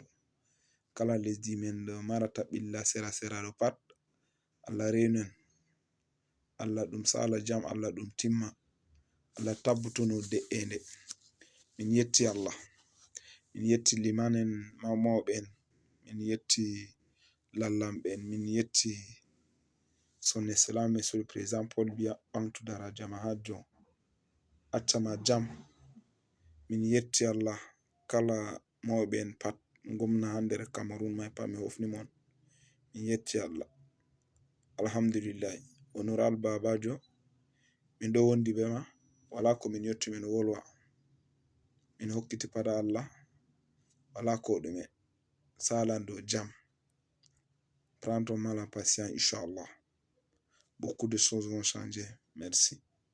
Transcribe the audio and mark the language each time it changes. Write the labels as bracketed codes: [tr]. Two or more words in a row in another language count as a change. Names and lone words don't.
[ff] Kala lesdi men ɗo marata ɓilla sera sera ɗo pat, Allah renu en, Allah ɗum sala jam, Allah ɗum timma, Allah tabbutuno de'ende. Min yetti Allah, min yetti liman en, mauɓe en, min yetti lallamɓe en, min yetti [fr] son excellence monsieur le président [ff] Paul Biya, ɓangtu daraja ma ha jon, accama jam. Min yetti Allah, kala mauɓe en pat, gomna ha nder Cameroon mai pat mi hofni mon. Min yetti Allah, alhamdulillahi. Honorable Babajo, min ɗo wondi be ma, wala ko min yotti min wolwa. Min hokkiti pada Allah, wala ko ɗume, salan dow jam. [fr] Prends ton mal en patience, Inch'Allah. Beaucoup de choses vont changer. Merci.